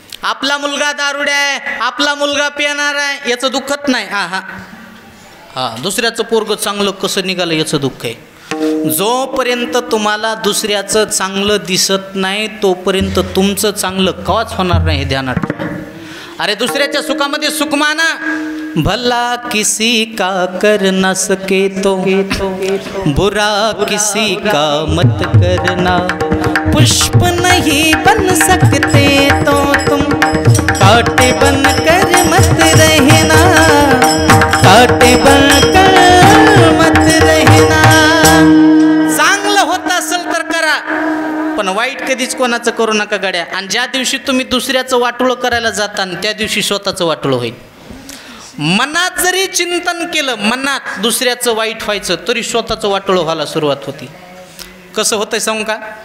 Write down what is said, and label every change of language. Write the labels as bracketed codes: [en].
[mr] आपला मुलगा दारुड्या आहे, आपला मुलगा पिणार आहे, याचं दुःखच नाही. दुसऱ्याचं पोरगं चांगलं कसं निघालं याचं दुःख आहे. जोपर्यंत तुम्हाला दुसऱ्याचं चांगलं दिसत नाही तोपर्यंत तुमचं चांगलं कवाच होणार नाही, हे ध्यानात ठेवा. अरे दुसऱ्याच्या सुखामध्ये सुख माना. [hi] भला किसी का कर न सके तो बुरा किसी का मत करना. पुष्प नहीं बन सकते तो तुम कांटे बन कर मत रहना. कांटे बन कर मत रहना. [mr] चांगलं होत असेल तर करा, पण वाईट कधीच कोणाचं करू नका गड्या. आणि ज्या दिवशी तुम्ही दुसऱ्याचं वाटोळं करायला जाता त्या दिवशी स्वतःचं वाटोळं होईल. मनात जरी चिंतन केलं, मनात दुसऱ्याचं वाईट व्हायचं, तरी स्वतःचं वाटोळं व्हायला सुरुवात होती. कसं होतंय सांगू का?